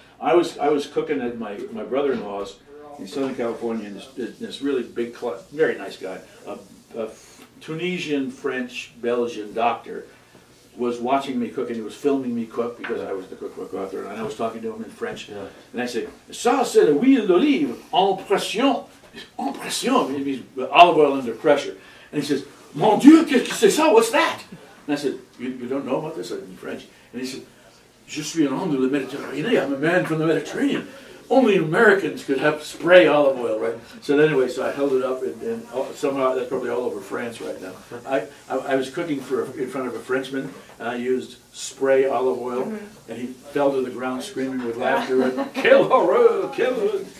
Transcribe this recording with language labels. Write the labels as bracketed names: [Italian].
[English] I was cooking at my brother-in-law's in Southern California, and this really big, very nice guy, a Tunisian, French, Belgian doctor, was watching me cook, and he was filming me cook because I was the cookbook author, and I was talking to him in French. Yeah. And I said, [French] "Ça c'est l'huile d'olive en pression." En pression, [English] it means olive oil under pressure. And he says, [French] "Mon Dieu, qu'est-ce que c'est ça? [English] What's that?" And I said, "You don't know about this?" in French. And he said, [French] "Je suis un homme de la Méditerranée. [English] I'm a man from the Mediterranean. Only Americans could have spray olive oil, right?" So anyway, so I held it up, and somehow that's probably all over France right now. I was cooking in front of a Frenchman, and I used spray olive oil, and he fell to the ground screaming with laughter, and "Kill horror, kill horror."